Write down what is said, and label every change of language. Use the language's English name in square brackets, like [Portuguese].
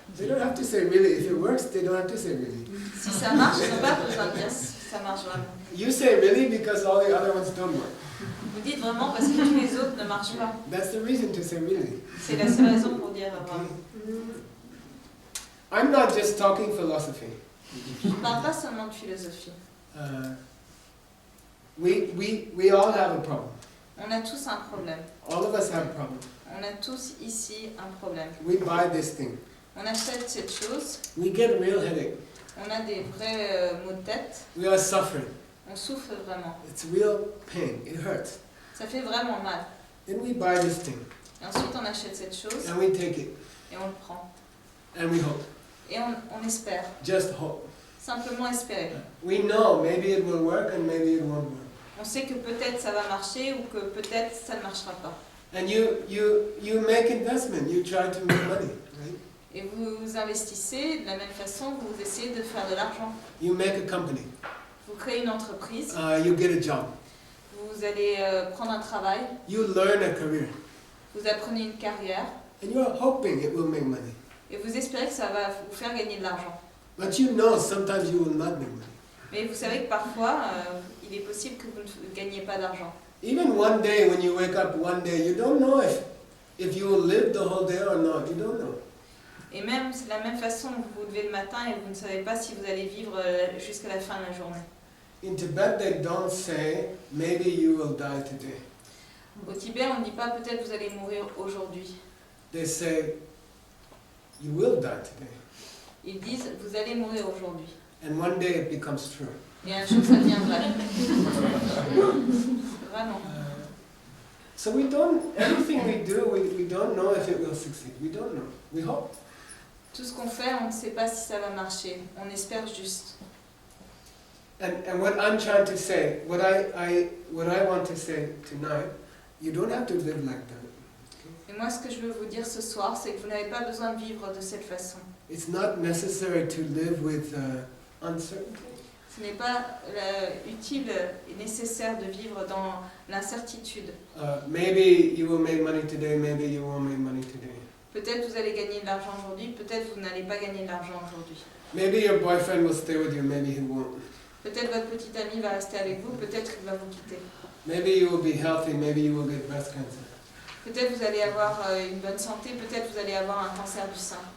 [English] They don't have to say really. If it works, they don't have to say really. [French] Si ça marche, ils n'ont pas besoin de dire si ça marche vraiment. [English] You say really because all the other ones don't work. [French] Vous dites vraiment parce que tous les autres ne marchent pas. [English] That's the reason to say really. [French] C'est la seule raison pour dire vraiment. [English] I'm not just talking philosophy. [French] Je ne parle pas seulement de philosophie. [English] We all have a problem. [French] On a tous un problème. [English] All of us have a problem. [French] On a tous ici un problème. [English] We buy this thing. [French] On achète cette chose, [English] We get real headache. [French] on a des vrais maux de tête, [English] We are suffering. [French] on souffre vraiment. [English] It's real pain. It hurts. [French] Ça fait vraiment mal. [English] Then we buy this thing [French] Et ensuite on achète cette chose [English] and we take it [French] et on le prend. [English] and we hope. [French] Et on espère, [English] Just hope. [French] simplement espérer. [English] We know maybe it will work and maybe it won't work. [French] On sait que peut-être ça va marcher ou que peut-être ça ne marchera pas. [English] And you make investment. You try to make money, right? [French] Et vous investissez de la même façon, vous essayez de faire de l'argent. [English] You make a company. [French] Vous créez une entreprise, [English] You get a job. [French] vous allez prendre un travail, [English] You learn a career. [French] Vous apprenez une carrière [English] and you are hoping it will make money. [French] et vous espérez que ça va vous faire gagner de l'argent. [English] But you know sometimes you will not make money. [French] Mais vous savez que parfois, il est possible que vous ne gagniez pas d'argent. [English] Even one day when you wake up one day, you don't know if you will live the whole day or not. You don't know. [French] Et même, c'est de la même façon, vous vous levez le matin et vous ne savez pas si vous allez vivre jusqu'à la fin de la journée. [English] In Tibet, they don't say, maybe you will die today. [French] Au Tibet, on ne dit pas peut-être vous allez mourir aujourd'hui. [English] They say, you will die today. [French] Ils disent vous allez mourir aujourd'hui. [English] And one day it becomes true. [French] Et un jour, ça devient vrai. Vraiment. [English] So we don't, everything we do, we don't know if it will succeed. We don't know. We hope. [French] Tout ce qu'on fait, on ne sait pas si ça va marcher. On espère juste. [English] And what I'm trying to say, what I want to say tonight, you don't have to live like that. [French] Et moi, ce que je veux vous dire ce soir, c'est que vous n'avez pas besoin de vivre de cette façon. [English] It's not necessary to live with uncertainty. [French] Ce n'est pas utile et nécessaire de vivre dans l'incertitude. [English] Maybe you will make money today, maybe you won't make money today. [French] Peut-être vous allez gagner de l'argent aujourd'hui, peut-être vous n'allez pas gagner de l'argent aujourd'hui. [English] Maybe your boyfriend will stay with you, maybe he won't. [French] Peut-être votre petit ami va rester avec vous, peut-être qu'il va vous quitter. [English] Maybe you will be healthy, maybe you will get breast cancer. [French] Peut-être vous allez avoir une bonne santé, peut-être vous allez avoir un cancer du sein.